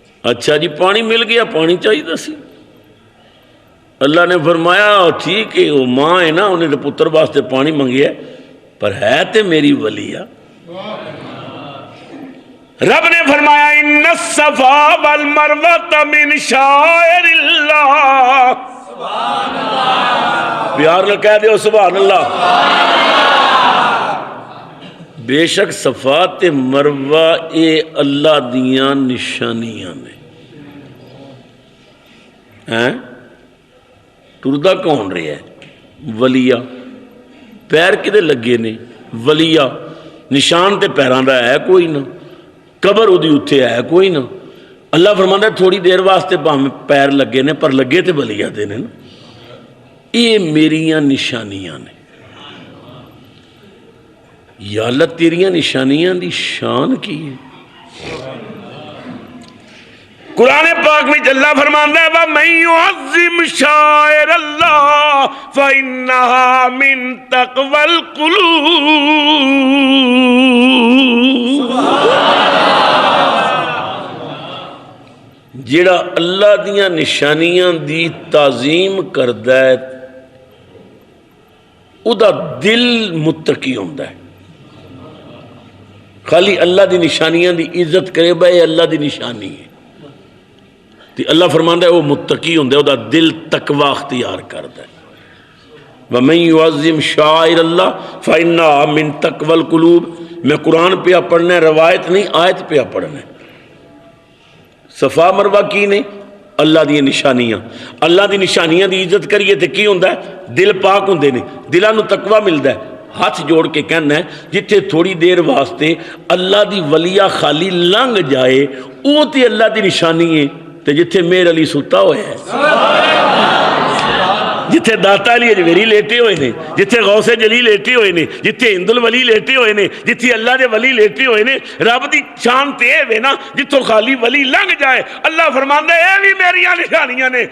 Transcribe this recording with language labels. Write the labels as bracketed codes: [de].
[pa] اچھا جی پانی مل گیا, پانی چاہیے سی. اللہ نے فرمایا ٹھیک ہے وہ ماں ہے نا انہیں پتر واسطے پانی منگیا پر ہے تے میری ولی آ. رب نے فرمایا [ar] ان الصفا والمروہ من شعائر اللہ. [pa] سبحان اللہ. پیار نہ کہہ دیو سبحان اللہ. بے شک صفا تے مروہ اے اللہ دیاں نشانیاں نے. ٹردہ کون رہے ہے ولیہ. پیر کدے لگے نے ولیہ. نشان تے پیران دا ہے کوئی نہ, قبر ادھی اتھے ہے کوئی نہ. اللہ فرماتا ہے تھوڑی دیر واسطے پیر لگے نے پر لگے تے ولیہ دے نے. یہ میریاں نشانیاں نے. یا اللہ تیریاں نشانیاں دی شان کی ہے. [ur] قرآن پاک میں اللہ فرماتا ہے [ar] وَمَن يُعَظِّمْ شَعَائِرَ اللَّهِ فَإِنَّهَا مِن تَقْوَى الْقُلُوبِ. [pa] جیڑا اللہ دیاں نشانیاں دی تعظیم کردا ہے او دا دل متقی ہوندا ہے. خالی اللہ دی نشانیاں دی عزت کرے بھائی اللہ دی نشانی ہے تے اللہ فرماندا ہے وہ متقی ہوندا ہے, او دا دل تقوی اختیار کردا ہے. [ar] وَمَن يُعَظِّمْ شَعَائِرَ اللَّهِ فَإِنَّهَا مِن تَقْوَى الْقُلُوبِ. [pa] میں قرآن پہ پڑھنا ہے, روایت نہیں آیت پہ پڑھنا ہے. صفا مروہ کی نے اللہ دی نشانیاں. اللہ دی نشانیاں دی عزت کریے تے کی ہوندا ہے دل پاک ہوندے نے, دلاں نوں تقوی ملدا ہے. ہاتھ جوڑ کے کہنا ہے جتھے تھوڑی دیر واسطے اللہ دی ولیہ خالی لنگ جائے او تے اللہ دی نشانی ہے. تے جتھے میر علی ستا ہوئے ہے, جتھے داتا علی اجمیری لیٹے ہوئے نے, جتھے غوث جلی لیٹے ہوئے نے, جتھے ہند الولی لیٹے ہوئے نے, جتھے اللہ دے ولی لیٹے ہوئے نے, رب دی شان تے وے نا جتھوں خالی ولی لنگ جائے اللہ فرماندا ہے اے بھی میریاں نشانیاں نے.